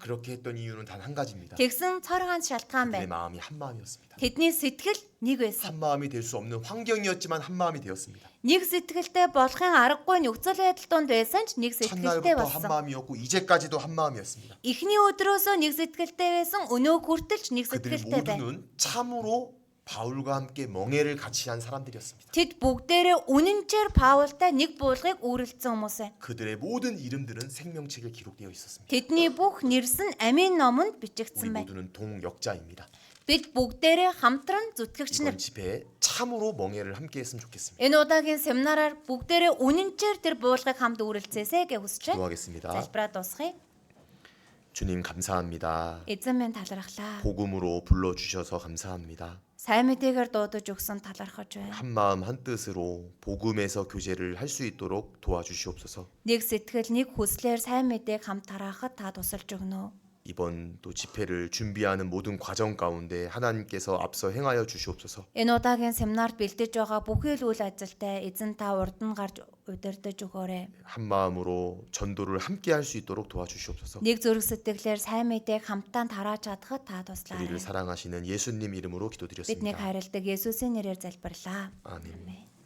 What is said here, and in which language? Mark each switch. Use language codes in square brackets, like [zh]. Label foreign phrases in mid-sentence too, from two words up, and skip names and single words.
[ko] 그렇게 했던 이유는 단 한 가지입니다. [mn] Тэгсэн цор ганц шалтгаан [ko] 내 [mn] байна. [ko] 마음이 한 마음이었습니다. [mn] Тэдний сэтгэл нэг байсан. [ko] 한 마음이 될 수 없는 환경이었지만 한 마음이 되었습니다. [mn] Нэг сэтгэлтэй болохын аргагүй нөхцөл байдал донд байсан ч нэг сэтгэлтэй [ko] 첫날부터 한 [mn] болсон. [ko] 마음이었고 이제까지도 한 마음이었습니다. [mn] Эхний өдрөөсөө нэг сэтгэлтэй байсан, өнөө хүртэл ч нэг [ko] 그들 [mn] сэтгэлтэй байна. [ko] 모두는 참으로 바울과 함께 멍해를 같이 한 사람들이었습니다. [mn] Тэд бүгдээрээ үнэнчээр Паултай нэг буулгыг үүрэлцсэн хүмүүс байна. [ko] 그들의 모든 이름들은 생명책에 기록되어 있었습니다. [mn] Тэдний бүх нэрс нь амийн номонд [ko] 우리 [mn] бичигдсэн байна. [ko] 모두는 동역자입니다. [mn] Бид бүгдээрээ хамтран зүтгэгч нар. [ko] 이번 집회에 참으로 멍해를 함께 했으면 좋겠습니다. [mn] Энэ удаагийн семинараар бүгдээрээ үнэнчээр тэр буулгыг хамт үүрэлцээсэй гэж хүсэж байна. [ko] 기도하겠습니다. [mn] Залбираа дуусгая. [ko] 주님 감사합니다. [mn] Эзэн минь талархлаа. [ko] 복음으로 불러주셔서 감사합니다. [mn] Сайн мэдээгээр дуудаж өгсөн талархаж байна. [ko] 한 마음 한 뜻으로 복음에서 교제를 할 수 있도록 도와주시옵소서. [mn] Нэг сэтгэл, нэг хүслээр сайн мэдээг хамт тараахад та тусалж өгнө. [ko] 이번 또 집회를 준비하는 모든 과정 가운데 하나님께서 앞서 행하여 주시옵소서. [mn] Энэ удаагийн семинарт бэлдэж байгаа бүхий л үйл ажилтай эзэн та урд нь гарч удирдах өгөөрэй. [ko] 한 마음으로 전도를 함께 할 수 있도록 도와주시옵소서. [mn] Нэг зүрх сэтгэлээр сайн мэдээг хамтдаа тарааж чадхад та [ko] 우리를 [mn] туслаарай. [ko] 사랑하시는 예수님 이름으로 [mn] Биднийг [ko] 기도드렸습니다. [mn] хайрладаг Есүсийн нэрээр залбирлаа. [ko] 아멘. [mn] Амен.